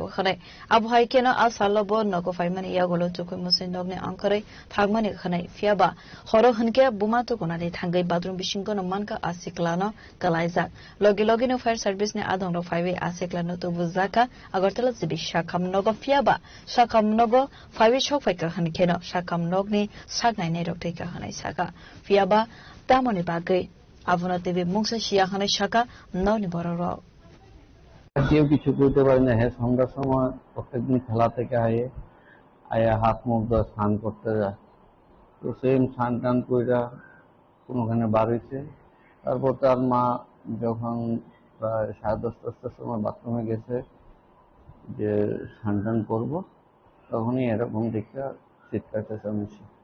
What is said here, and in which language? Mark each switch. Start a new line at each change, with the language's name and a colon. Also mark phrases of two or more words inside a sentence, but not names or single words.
Kok Borok: Khane Abhai Keno Al Salobo Nogo Faimani Yagolo Tukimo Sindokne Ankare Thagmani Khane Fiaba Horo Hanke Bumatu Konani Thangai Badrum Bishingono Manka Asiklano Kalaizak Logino
English: Fire Service
Kok Borok: ne Adonro Five Asiklano Tubuzaka Agortala Zibi Shakam Nogo Fiaba Shakam Nogo Five Shok Faika Hankeno Shakam Nogni Sagnai Nedoktika Hanai Saka Fiaba Tamoni Bagay Avona TV Mungsa Shia Hanai Shaka Noni Bororo
Bangla: কেউ কিছু করতে পারে না, হ্যাঁ সন্ধ্যার সময় প্রত্যেকদিন খেলা থেকে আয়ে আয়া হাত মুখ ধোয়া স্নান করতে যায়, তো সেম স্নান টান কইরা কোনোখানে বার হইছে। তারপর তার মা যখন প্রায় 10:30-10টার সময় বাথরুমে গেছে যে স্নান টান করবো, তখনই এরকম দেখে চিৎকার চেঁচামেচি।